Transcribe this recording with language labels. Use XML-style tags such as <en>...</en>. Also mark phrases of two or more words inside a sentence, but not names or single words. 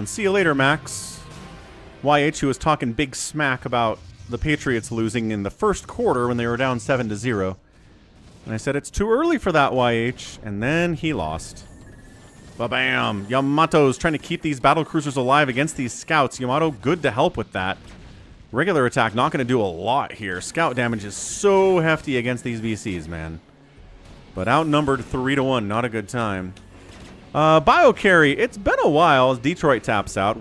<en>See you later, Max. YH, who was talking big smack about the Patriots losing in the first quarter when they were down 7-0. And I said, it's too early for that, YH. And then he lost. Ba-bam. Yamato's trying to keep these battle cruisers alive against these scouts. Yamato, good to help with that. Regular attack, not going to do a lot here. Scout damage is so hefty against these VCs, man. But outnumbered 3-1, not a good time. Biocarry, it's been a while as Detroit taps out.</en>